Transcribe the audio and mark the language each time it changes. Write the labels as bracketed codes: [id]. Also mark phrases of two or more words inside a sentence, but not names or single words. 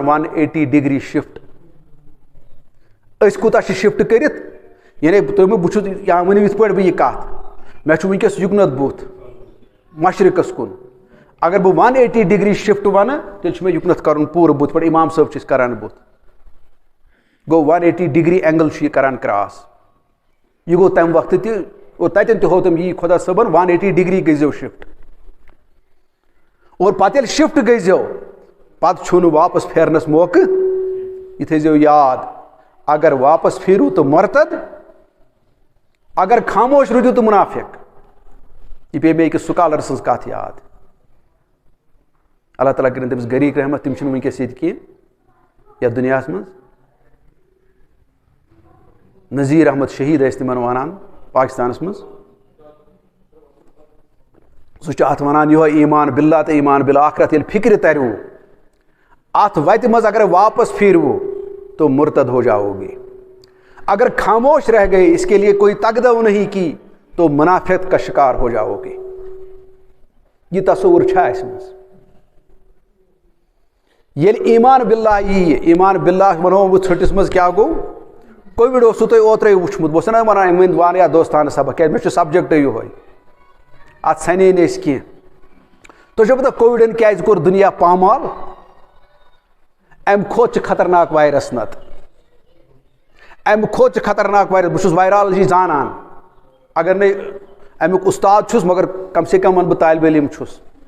[ks] 180 [en] degree shift [ks] أسۍ کوٗتاہ چھِ شفٹ کٔرِتھ یعنی تُہۍ بہٕ چھُس یا ؤنِو یِتھ پٲٹھۍ بہٕ یہِ کتھ مےٚ چھُ وٕنکیٚس یُکنتھ بُتھ مشرقس کُن اگر بہٕ 180 [en] degree shift [ks] ونہٕ تیٚلہِ چھُ مےٚ یُکنتھ کرُن پوٗرٕ بُتھ پٲٹھۍ امام صٲب چھِ أسۍ کران بُتھ گوٚو 180 [en] degree angle [ks] چھُ یہِ کران کراس یہِ گوٚو تمہِ وقتہٕ تہِ اور تتٮ۪ن تہِ ہوو تٔمۍ یی خۄدا صٲبن 180 ڈگری گٔژھزیو شفٹ اور پتہٕ ییٚلہِ شفٹ گٔژھزیو پتہٕ چھُو نہٕ واپس پھیرنس موقعہٕ یہِ تھٲیزیو یاد اگر واپس پھیرو تو مرتد اگر خاموش روٗدِو تو مُنافِق یہِ پیٚیہِ مےٚ أکِس سُکالر سٕنٛز کتھ یاد اللہ تعالیٰ کٔرِنۍ تٔمِس غریٖق رحمت تِم چھِنہٕ وٕنکیٚس ییٚتہِ کینٛہہ یتھ دُنیاہس منٛز نذیٖر احمد شہیٖد ٲسۍ تِمن ونان پاکستانس منٛز سُہ چھُ اتھ ونان یِہوے ایمان باللہ تہٕ ایمان بالآخرت ییٚلہِ فکرِ ترِوٕ اتھ وتہِ منٛز [ur] اگر واپس پھیرو تو مرتد ہو جاؤ گے اگر خاموش رہ گئے اس کے لیے کوئی تگدو نہیں کی تو منافقت کا شکار ہو جاؤ گے [ks] یہ تصور چھا اس منٛز ییٚلہِ ایمان باللہ ییہِ ایمان باللہ ونو بہٕ ژھٔٹِس منٛز کیٛاہ گوٚو کووِڈ اوسوٕ تۄہہِ اوترے وٕچھمُت بہٕ اوسُس نہ ونان أمۍ ؤنۍ واریاہ دوستانہٕ سبق کیٛازِ مےٚ چھُ سبجکٹے یِہوے اتھ سنے نہٕ أسۍ کینٛہہ تُہۍ چھو پتہ کووِڈن کیٛازِ کوٚر دُنیا پامال امہِ کھۄتہٕ چھِ خطرناک وایرس نتہٕ امہِ کھۄتہٕ چھِ خطرناک وایرس بہٕ چھُس وایرالجی زانان اگر نہٕ امیُک اُستاد چھُس مگر [ur] کم سے کم [ks] ونہٕ بہٕ طالبہِ علم چھُس